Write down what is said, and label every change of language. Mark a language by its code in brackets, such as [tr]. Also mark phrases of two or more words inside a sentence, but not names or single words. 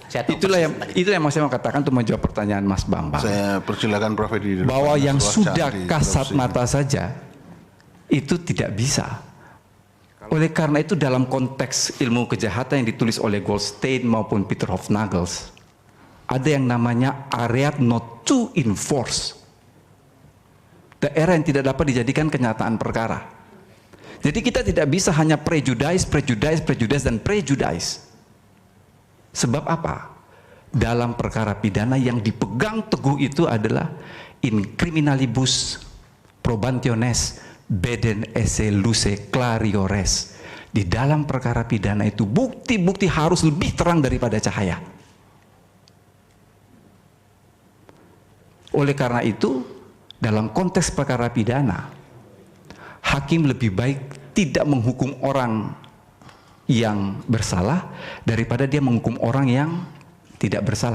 [id] Itulah yang saya mau katakan untuk menjawab pertanyaan Mas Bambang. Saya persilakan Prof. Edi. Bahwa yang sudah kasat mata saja itu tidak bisa. Oleh karena itu dalam konteks ilmu kejahatan yang ditulis oleh Goldstein maupun Peter Hofnagels, ada yang namanya [en] area not to enforce. [id] Daerah yang tidak dapat dijadikan kenyataan perkara. Jadi kita tidak bisa hanya prejudice, dan prejudice. Sebab apa? Dalam perkara pidana yang dipegang teguh itu adalah [la] in criminalibus probationes beden esse luce clariores. [id] Di dalam perkara pidana itu bukti-bukti harus lebih terang daripada cahaya. Oleh karena itu, dalam konteks perkara pidana, hakim lebih baik tidak menghukum orang yang bersalah daripada dia menghukum orang yang tidak bersalah.